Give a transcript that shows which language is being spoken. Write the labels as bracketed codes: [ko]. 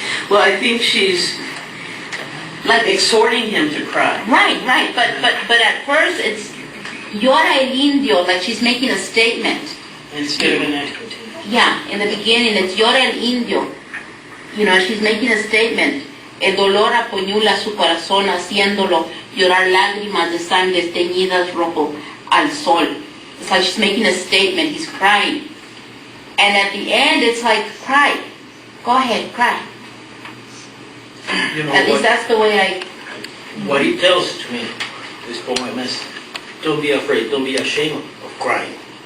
[en] Well, I think she's like exhorting him to cry. Right. But at first it's [es] llora el indio, [en] like she's making a statement. Instead of an expletive. Yeah, in the beginning it's [es] llora el indio. [en] She's making a statement. [es] El dolor apuñala su corazón, haciéndolo llorar lágrimas de sangre teñidas rojo al sol. [en] It's like she's making a statement. He's crying. And at the end, it's like, cry. Go ahead, cry. At least that's the way What he tells to me, this poem is, don't be afraid, don't be ashamed of crying.